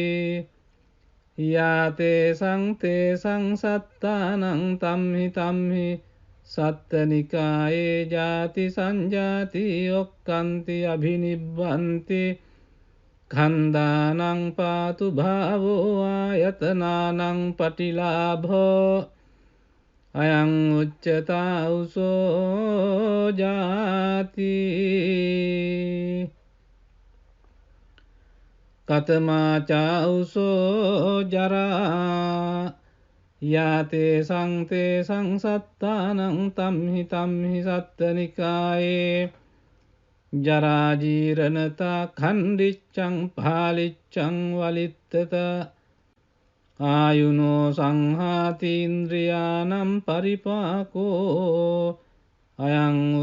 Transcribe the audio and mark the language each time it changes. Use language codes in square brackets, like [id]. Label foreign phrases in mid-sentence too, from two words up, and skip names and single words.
[pi] යාතේ සංතේ සංසත්තානං තම්හි තම්හි සත්තනිකායේ ජාති සංජාති ඔක්කන්ති අභිනිබ්බන්ති ඛණ්ඩානං පාතු භාවෝ ආයතනානං පටිලාභෝ අයං උච්චතාඋසෝ ජාති කතමාචාඋසෝ ජරා යාතේ සංතේ සංසත්තානං තම්හි තම්හි සත්තනිකායේ ජරාජීරණතා ඛණ්ඩිච්ඡං පාලිච්ඡං වලිත්තත ආයුනෝ සංහාතීන්ද්‍රියානම් පරිපාකෝ අයං